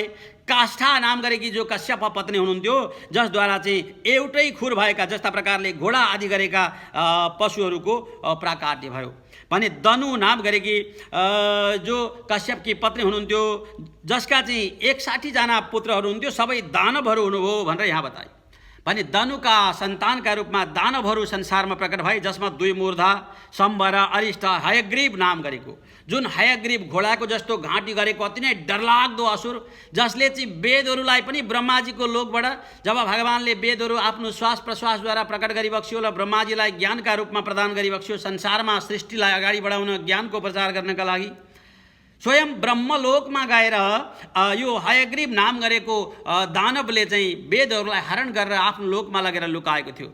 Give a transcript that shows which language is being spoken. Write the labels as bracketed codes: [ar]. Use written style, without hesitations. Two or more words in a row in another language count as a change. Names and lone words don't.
[ne] काष्ठा नाम गरेकी जो कश्यप पत्नी हुनुहुन्थ्यो, जसद्वारा चाहिँ एउटै खुर भएका, जस्ता प्रकारले घोडा आदि गरेका पशुहरूको प्राकाट्य भयो। भने दनु नाम गरेकी जो कश्यपकी पत्नी हुनुहुन्थ्यो, जसका चाहिँ 61 जना पुत्रहरू हुन्थ्यो, सबै दानवहरू हुनुभयो भनेर यहाँ बताए। भने दनुका सन्तानका रूपमा दानवहरू संसारमा प्रकट भए, जसमा 2 मूर्धा, सम्बर, अरिष्ट, हयग्रीव नाम गरेको, जुन हयग्रीव घोडाको जस्तो घाँटी गरेको अति नै डरलाग्दो असुर, जसले चाहिँ वेदहरूलाई पनि ब्रह्माजीको लोकबाट जब भगवानले वेदहरू आफ्नो श्वास प्रश्वासद्वारा प्रकट गरिबक्स्यो र ब्रह्माजीलाई ज्ञानका रूपमा प्रदान गरिबक्स्यो, संसारमा सृष्टिलाई अगाडि बढाउन, ज्ञानको प्रचार गर्नका लागि स्वयं ब्रह्मलोकमा गएर यो हयग्रीव नाम गरेको दानवले चाहिँ वेदहरूलाई हरण गरेर आफ्नो लोकमा लगेर लुकाएको थियो।